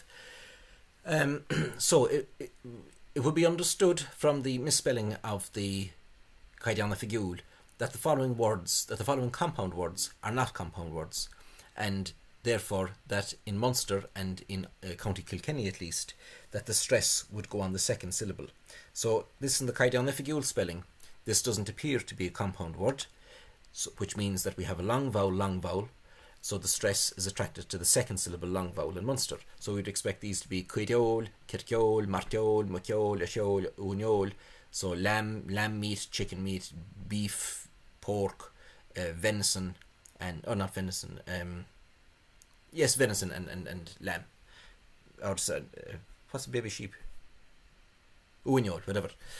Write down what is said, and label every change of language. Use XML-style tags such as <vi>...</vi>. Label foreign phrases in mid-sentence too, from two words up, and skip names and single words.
<en>So, it would be understood from the misspelling of the Caighdeán Oifigiúil that the following compound words are not compound words, and therefore that in Munster and in County Kilkenny at least, that the stress would go on the second syllable. So this in the Caighdeán Oifigiúil spelling, this doesn't appear to be a compound word, which means that we have a long vowel, so the stress is attracted to the second syllable long vowel in Munster. So we'd expect these to be cuideol, kirkeol, marteol, muceol, asheol, uniol. So lamb meat, chicken meat, beef, pork, venison, and not venison, yes, venison and lamb. Or what's a baby sheep? Uniol, whatever.</en>